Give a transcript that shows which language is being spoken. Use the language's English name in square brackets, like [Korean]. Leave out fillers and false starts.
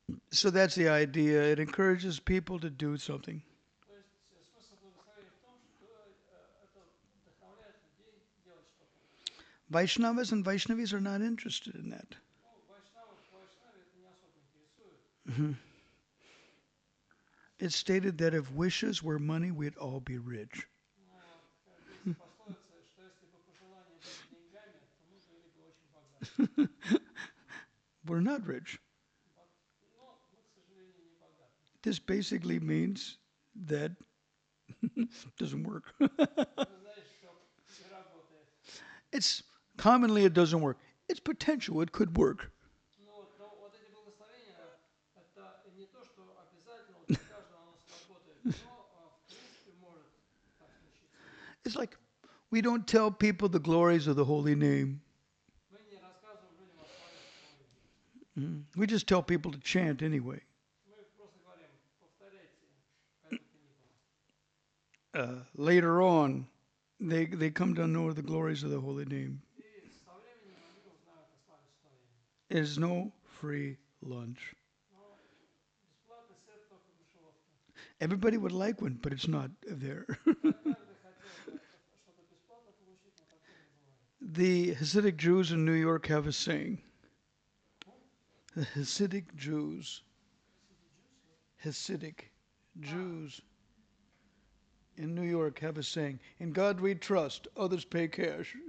[English] So that's the idea. It encourages people to do something. [Russian] То есть смысл благословения в том, что это вдохновляет людей делать что-то. [English] Vaishnavas and Vaishnavis are not interested in that. [Russian] Ну, вайшнавов, вайшнаве это не особо интересует. Mhm. [English] It's stated that if wishes were money, we'd all be rich. [Russian] Вот, как есть пословица, что если бы пожелания были деньгами, то мы были бы очень богаты. [English] We're not rich. [Russian] Вот. Но мы, к сожалению, не богаты. [English] This basically means that doesn't work. [Russian] Это значит, что не работает. [English] It's commonly it doesn't work. It's potential. It could work. [Russian] Ну вот, но вот эти благословения, это не то, что обязательно вот для каждого оно сработает, но в принципе может так случиться. [English] It's like we don't tell people the glories of the holy name. [Russian] Мы не рассказываем людям о славе святого имени. [English] We just tell people to chant anyway. [Russian] Мы просто говорим, повторяйте, как бы то ни было. [English] Later on, they come to know the glories of the holy name. [Russian] И со временем они узнают о славе святого имени. [English] There's no free lunch. [Russian] Но бесплатный сет только в мышеловке. [English] Everybody would like one, but it's not there. [Russian] Каждый хотел бы что-то бесплатно получить, но такого не бывает. [English] The Hasidic Jews in New York have a saying. [Russian] Ну, [English] The Hasidic Jews, City Juice, вот. Hasidic Jews in New York have a saying, in God we trust, others pay cash.